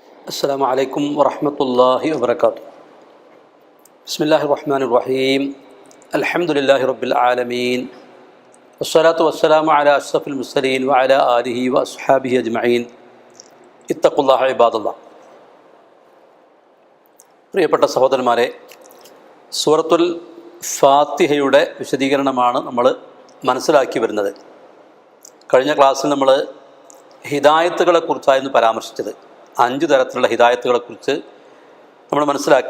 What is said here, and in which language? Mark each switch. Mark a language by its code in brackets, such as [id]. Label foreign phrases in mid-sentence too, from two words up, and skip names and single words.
[ar] السلام عليكم ورحمة الله وبركاته. بسم الله الرحمن الرحيم. الحمد لله رب العالمين. والصلاة والسلام على أشرف المرسلين وعلى آله وأصحابه أجمعين. اتقوا الله عباد الله. [ml] പ്രിയപ്പെട്ട സഹോദരന്മാരെ, സൂറത്തുൽ ഫാത്തിഹയുടെ വിശദീകരണമാണ് നമ്മൾ മനസ്സിലാക്കി വരുന്നത്. കഴിഞ്ഞ ക്ലാസ്സിൽ നമ്മൾ ഹിദായത്തുകളെക്കുറിച്ചായിരുന്നു പരാമർശിച്ചത്. 5 തരത്തിലുള്ള ഹിദായത്തുകളെക്കുറിച്ച് നമ്മൾ മനസ്സിലാക്കി.